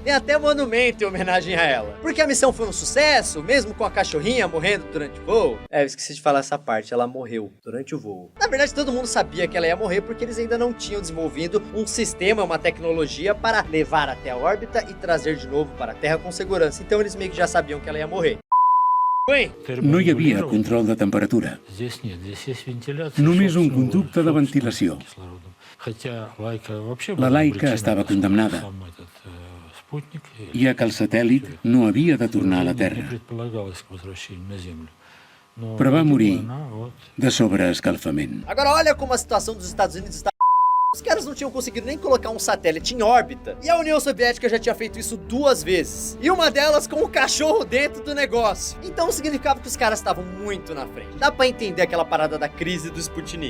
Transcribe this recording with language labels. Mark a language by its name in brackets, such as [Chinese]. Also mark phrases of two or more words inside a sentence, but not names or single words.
[Portuguese] Tem até monumento em homenagem a ela. Porque a missão foi um sucesso, mesmo com a cachorrinha morrendo durante o voo. Eu esqueci de falar essa parte, ela morreu durante o voo. Na verdade, todo mundo sabia que ela ia morrer porque eles ainda não tinham desenvolvido um sistema, uma tecnologia para levar até a órbita e trazer de novo para a Terra com segurança. Então eles meio que já sabiam que ela ia morrer. [Catalan] No hi havia control de temperatura. Només un conducte de ventilació. La Laika estava condemnada, ja que el satèl·lit no havia de tornar a la Terra. Però va morir de sobreescalfament. [Portuguese] Agora olha como a situação dos Estados Unidos está Os caras não tinham conseguido nem colocar um satélite em órbita, e a União Soviética já tinha feito isso 2 vezes, e uma delas com o cachorro dentro do negócio. Então significava que os caras estavam muito na frente. Dá pra entender aquela parada da crise do Sputnik.